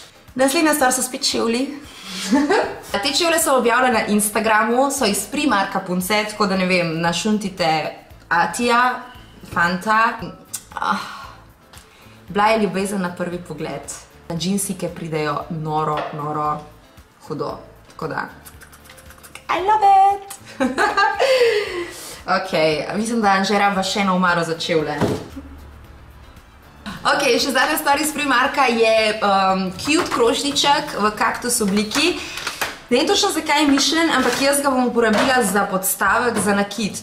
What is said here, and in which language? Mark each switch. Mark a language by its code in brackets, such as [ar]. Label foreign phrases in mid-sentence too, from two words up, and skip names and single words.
[sl] Naslednja stvar so spet čevlji. Te čevlje so objavljene na Instagramu, so iz Primarka punce, tako da ne vem, našuntite Atija, Fanta. Bila je ljubezen na prvi pogled. Džinsike pridejo noro, noro hudo, tako da [en] I love it! [sl] Ok, mislim, da že rabva še eno omaro za čevlje. Ok, še zadnja stvar iz Primarka je cute krožniček v kaktus obliki. Ne vem točno, zakaj je mišljen, ampak jaz ga bom uporabila za podstavek za nakit.